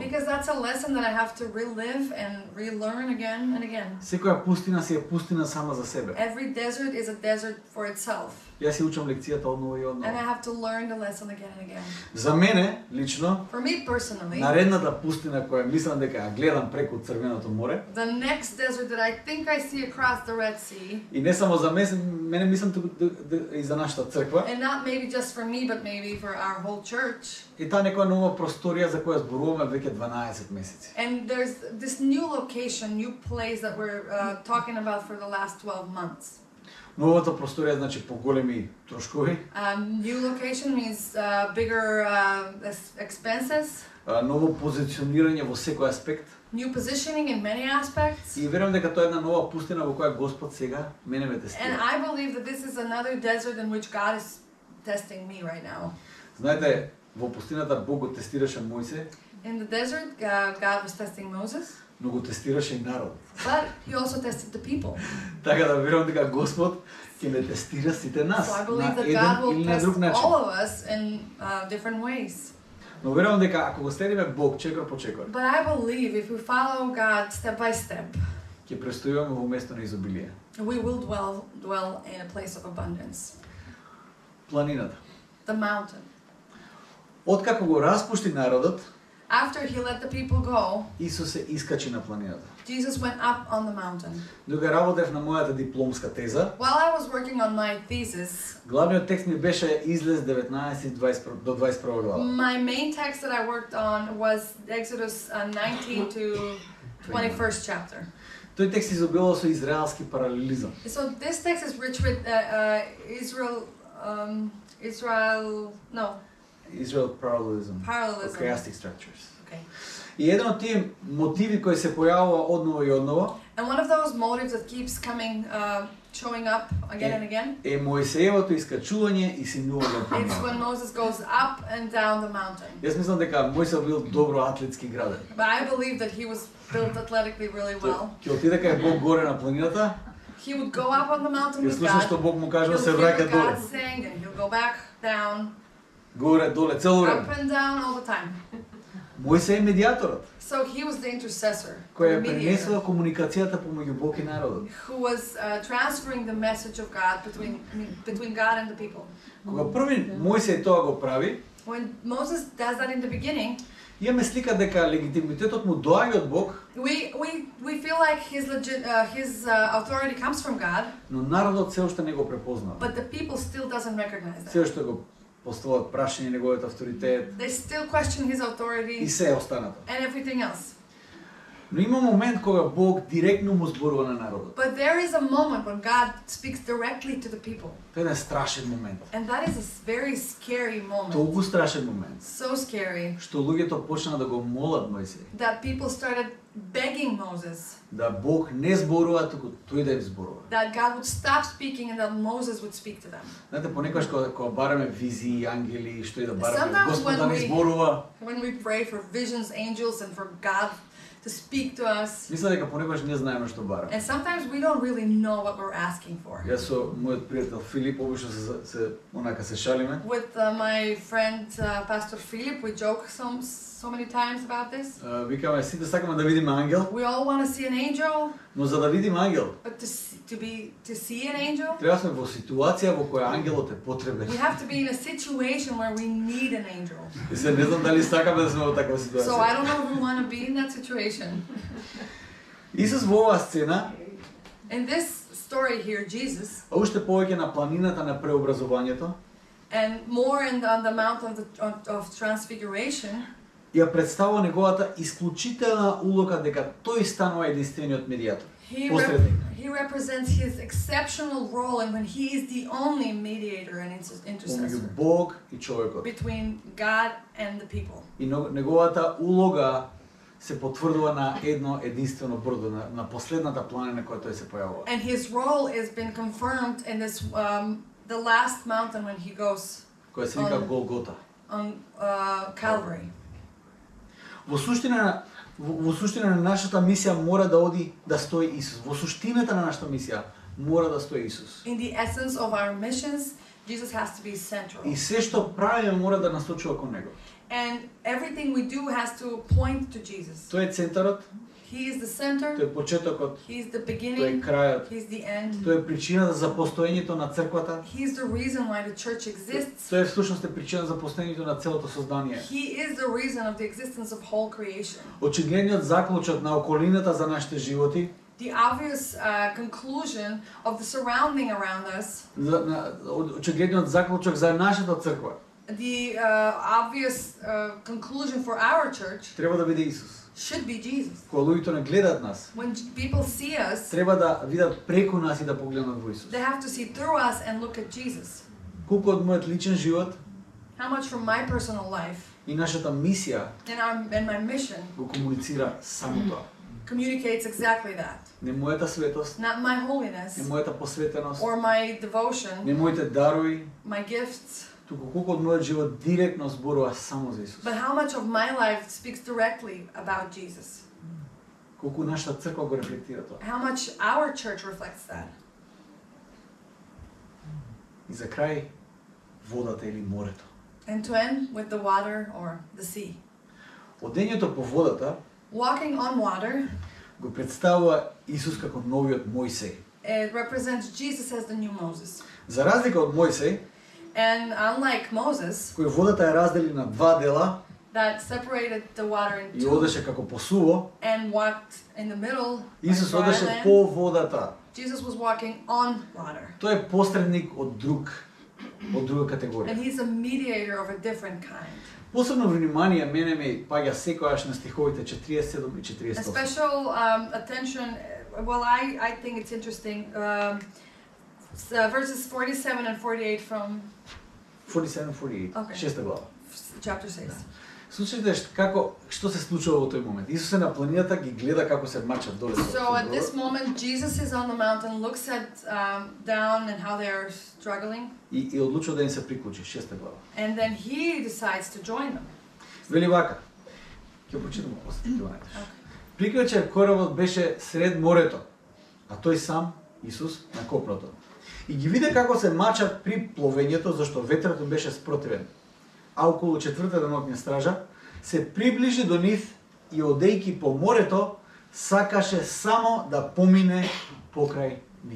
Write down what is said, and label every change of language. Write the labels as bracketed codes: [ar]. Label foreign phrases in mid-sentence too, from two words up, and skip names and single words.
[en] Because that's a lesson that I have to relive and relearn again and again. [mk] Секоја пустина си е пустина сама за себе. [en] Every desert is a desert for itself. [mk] Јас си учам лекцијата одново и [en] And I [mk] одново. [en] have to learn the lesson again and again. [mk] За мене, лично, [en] For me personally, [mk] наредната пустина која мислам дека ја гледам преку Црвеното море, [en] the next desert that I think I see across the Red Sea, [mk] и не само за мене мислам и за нашата црква, [en] and not maybe just for me, but maybe for our whole church. [mk] и таа некоја нова просторија за која зборуваме веќе 12 месеци. [en] And there's this new location, new place that we're talking about for the last 12 months. [mk] Новата просторија значи поголеми трошкови, [en] New location means bigger expenses, [mk] ново позиционирање во секој аспект. [en] new positioning in many aspects. [mk] И верувам дека тоа е една нова пустина во која Господ сега мене ме [en] And [mk] тестира. [en] I believe that this is another desert in which God is testing me right now. [mk] Знаете, во пустината Бог го тестираше Мојсе, [en] In the desert, God was testing Moses, [mk] но го тестираше и народ. [en] but he also tested the people. [mk] Така да верувам дека Господ ќе ме тестира сите нас [en] So I [mk] на [en] believe that God [mk] еден [en] will [mk] или на [en] test [mk] друг начин. [en] all of us in different ways. [mk] Но верувам дека ако го следиме Бог чекор по чекор, [en] But I believe if we follow God step by step, [mk] ќе престојуваме во место на изобилие. [en] we will dwell in a place of abundance. [mk] Планината. [en] The mountain. [mk] Откако го распушти народот, [en] After he let the people go, [mk] Исус се искачи на планината. [en] Jesus went up on the mountain. [mk] Дога работев на мојата дипломска теза, [en] While I was working on my thesis, [mk] главниот текст ми беше Излез 19 до 21 глава. [en] my main text that I worked on was Exodus 19 to 21st chapter. [mk] Тој текст изобилува со израелски паралелизам. [en] So this text is rich with Israel parallelism. parallelism. Chiastic structures. Okay. [mk] И еден од тие мотиви кои се појавува одново и одново [en] And one of those motives that keeps coming showing up again and again. [mk] Е Мојсеевото искачување и симнување по [en] It's when [mk] небото. [en] Moses goes up and down the mountain. [mk] Јас мислам дека Мојсей бил добро атлетски граден. [en] But I believe that he was built athletically really well. [mk] Ќе отиде кај Бог горе на планината, [en] He would go up on the mountain [mk] ќе [en] with [mk] слуша што [en] God. [mk] Бог му [en] He'll [mk] кажува, се [en] hear [mk] враќа [en] what [mk] доле. [en] God saying, and he'll go back down, [mk] Горе, доле, цело време. [en] up and down all the time. [mk] Мојсей е медијаторот, [en] So he was the intercessor, [mk] кој ја [en] the mediator, [mk] пренесува комуникацијата помеѓу Бог и народот. [en] who was transferring the message of God between God and the people. [mk] Кога први Мојсей тоа го прави, [en] When Moses does that in the beginning, [mk] имаме слика дека легитимитетот му доаѓа од Бог, [en] we feel like his authority comes from God, [mk] но народот се уште не го препознава. [en] but the people still doesn't recognize [mk] Се [en] that. [mk] уште го поставуваат прашање неговиот авторитет [en] They still question his [mk] и [en] authority [mk] се останато. [en] and everything else. [mk] Но има момент кога Бог директно му зборува на народот. [en] But there is a moment when God speaks directly to the people. [mk] Тоа е еден страшен момент. [en] And that is a very scary moment. [mk] Толку страшен момент, [en] So scary [mk] што луѓето почнаа да го молат Мојсей, [en] that people started begging Moses [mk] да Бог не зборува, туку тој да им зборува. [en] that God would stop speaking and that Moses would speak to them. [mk] Знаете, понекогаш кога бараме визии, ангели, што и да бараме, [en] Sometimes [mk] Господ да [en] when [mk] ни [en] we- [mk] зборува, [en] When we pray for visions, angels, and for God to speak to us, [mk] мисля дека понекогаш не знаеме што бараме. [en] and sometimes we don't really know what we're asking for. [mk] Јас со мојот пријател Филип обично се онака се шалиме. [en] With my friend Pastor Philip, we joke so many times about this. [mk] Викаме сите сакаме да видиме ангел, [en] We all want to see an angel, [mk] но за да видиме ангел, [en] but to see an angel, [mk] треба сме во ситуација во која ангелот е потребен. [en] we have to be in a situation where we need an angel. [mk] И се не знам дали сакаме да сме во таква [en] So I [mk] ситуација. [en] don't know if we want to be in that situation. [mk] Исус во оваа сцена, [en] In this story here, Jesus, [mk] а уште повеќе на планината на преобразувањето, [en] and more on the Mount of Transfiguration, [mk] ја представува неговата исклучителна улога дека тој станува единствениот медијатор. [en] he, [mk] Посредник. [en] he represents his exceptional role and when he is the only mediator and [mk] Помеѓу [en] intercessor [mk] Бог и човекот. [en] between God and the people. [mk] И неговата улога се потврдува на едно единствено брдо, на последната планина која тој се појавува. [en] And his role has been confirmed in this the last mountain when he goes [mk] Која се вика Голгота. [en] on Calvary. [mk] Во суштина на нашата мисија мора да оди да стои Исус. Во суштината на нашата мисија мора да стои Исус. [en] In the essence of our missions, Jesus has to be central. [mk] И се што правиме мора да насочува кон него. [en] And everything we do has to point to Jesus. [mk] Тој е центарот, [en] He is the [mk] тој [en] center, [mk] е почетокот, [en] He's the [mk] тој е [en] beginning, [mk] крајот, [en] He's the end. [mk] тој е причината за постоењето на црквата. [en] He's the reason why the church exists. [mk] Тој е всушност е причина за постоењето на целото создание. [en] He is the reason of the existence of whole creation. [mk] Очигледниот заклучок на околината за нашите животи, [en] The obvious conclusion of the surrounding around us, [mk] очигледниот заклучок за нашата црква, [en] the obvious conclusion for our church [mk] треба да биде Исус. [en] should be Jesus. [mk] Кога луѓето не гледаат нас, [en] When people see us, [mk] треба да видат преку нас и да погледнат во Исус. [en] they have to see through us and look at Jesus. [mk] Колку од мојот личен живот [en] How much from my personal life [mk] и нашата мисија [en] and my mission [mk] го комуницира само тоа. [en] communicates exactly that. [mk] Не мојата светост, [en] Not my holiness [mk] не мојата посветеност, [en] or my devotion, [mk] не моите дарови, [en] my gifts, [mk] туку колку од мојот живот директно зборува само за Исус. [en] but how much of my life speaks directly about Jesus. [mk] Колку нашата црква го рефлектира тоа. [en] How much our church reflects that. [mk] И за крај, водата или морето. [en] And to end with the water or the sea. [mk] Одењето по водата [en] Walking on water, [mk] го представува Исус како новиот Мојсей. [en] it represents Jesus as the new Moses. [mk] За разлика од Мојсей, [en] And unlike Moses, [mk] кој водата ја раздели на два дела [en] that separated the water in [mk] и [en] two [mk] одеше како по суво, [en] and walked in the middle, like [mk] Исус [en] dry [mk] одеше [en] land, [mk] по водата. [en] Jesus was walking on water. [mk] Тој е посредник од друга категорија. [en] And he's a mediator of a different kind. [mk] Посебно внимание мене ми паѓа секогаш на стиховите 47 и 48. [en] A special attention, well, I think it's interesting, verses 47 and 48 from 47-48, Okay. [mk] шеста глава. [en] chapter 6. [mk] Слушайте што се случува во тој момент. Исус е на планината, ги гледа како се мачат доле. [en] So at this moment, Jesus is on the mountain, looks at down and how they are struggling, [mk] И одлучува да им се приклучи, 6 глава. [en] and then he decides to join them. [mk] Вели вака. Ќе прочитам после, ќе го најдеш. Прикречер коработ беше сред морето, а тој сам, Исус, на копното. И ги виде како се мачат при пловењето, зашто ветрото беше спротивен. А околу 4-та ноќна стража се приближи до нив и одејки по морето, сакаше само да помине покрај нив.